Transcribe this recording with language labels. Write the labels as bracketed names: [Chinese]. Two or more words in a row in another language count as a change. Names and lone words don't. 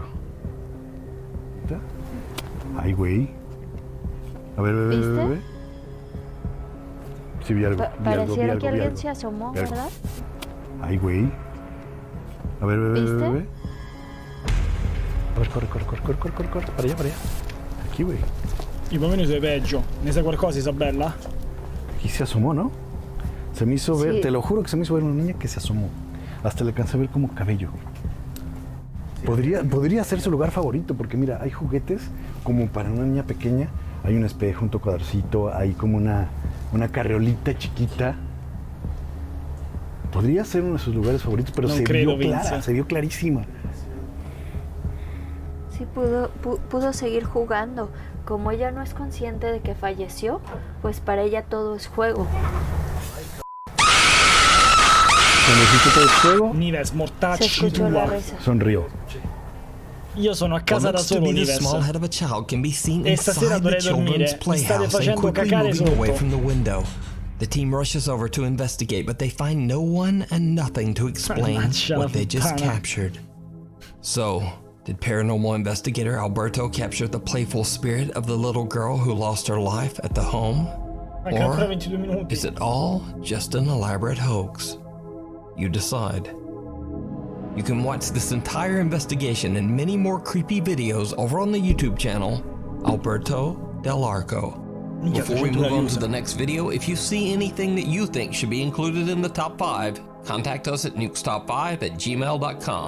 [Spanish] ¿Está? Ay, güey. A ver, ¿Viste? Sí, vi algo. Pareciera que alguien algo. se asomó, Vi algo. ¿verdad? Ay, güey. A ver, ¿Viste? A ver, corre. Para allá. Aquí, güey. [Italian] I bambini sono peggio. Ne sai qualcosa, Isabella? [Spanish] Aquí se asomó, ¿no? Se me hizo ver, Sí. te lo juro que se me hizo ver una niña que se asomó. Hasta le alcancé a ver como cabello. Podría ser su lugar favorito, porque mira, hay juguetes como para una niña pequeña. Hay un espejo, un tocadorcito, hay como una carriolita chiquita. Podría ser uno de sus lugares favoritos, pero No se creo, vio clara, Vince. se vio clarísima. Sí, pudo seguir jugando. Como ella no es consciente de que falleció, pues para ella todo es juego. Cuando hiciste todo el juego, [Italian] Nives, [Spanish] Se [Italian] mortacci [Spanish] escuchó la [Italian] tua. [Spanish] risa. sonrió. [Italian] Io sono a [English] What [Italian] casa da [English] looks to [Italian] solo, [English] be the [Italian] Nives. [English] small head of a child can be seen [Italian] E stasera [English] inside the [Italian] dovrei [English] children's [Italian] dormire. Mi state [English] playhouse and [Italian] facendo [English] quickly [Italian] cacare [English] moving away [Italian] sotto. [English] from the window. The team rushes over to investigate, but they find no one and nothing to explain [Italian] Mannaggia la [English] what they just [Italian] puttana. [English] captured. So, did paranormal investigator Alberto capture the playful spirit of the little girl who lost her life at the home? [Italian] Anche ancora [English] Or [Italian] 22 minuti. [English] is it all just an elaborate hoax? You decide. You can watch this entire investigation and many more creepy videos over on the YouTube channel, Alberto Del Arco. [Italian] Minchia, [English] Before we [Italian] 300 [English] move on [Italian] views. [English] to the next video, if you see anything that you think should be included in the top 5, contact us at nukestop5@gmail.com.